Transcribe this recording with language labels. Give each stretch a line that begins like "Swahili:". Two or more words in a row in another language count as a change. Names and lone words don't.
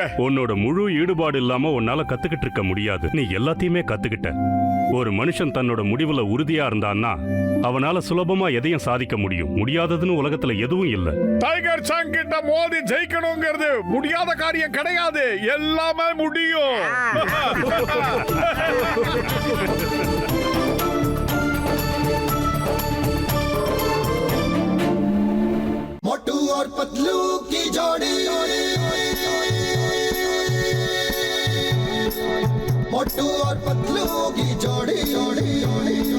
Tamil: உன்னோட முழு ஈடுபாடு இல்லாம உன்னால கத்துக்கிட்டு இருக்க முடியாது. நீ எல்லாத்தையுமே கத்துக்கிட்ட. ஒரு மனுஷன் தன்னோட முடிவுல உறுதியா இருந்தான்னா அவனால சுலபமா எதையும் சாதிக்க முடியும். முடியாததுன்னு உலகத்துல எதுவும் இல்ல. டைகர் சாங் கிட்ட மோதி ஜெயிக்கணுங்கிறது முடியாத காரியம் கிடையாது, எல்லாமே முடியும்.
Hindi: मोटू और पतलू की जोड़ी, मोटू और पतलू की जोड़ी, जोड़ी जोड़ी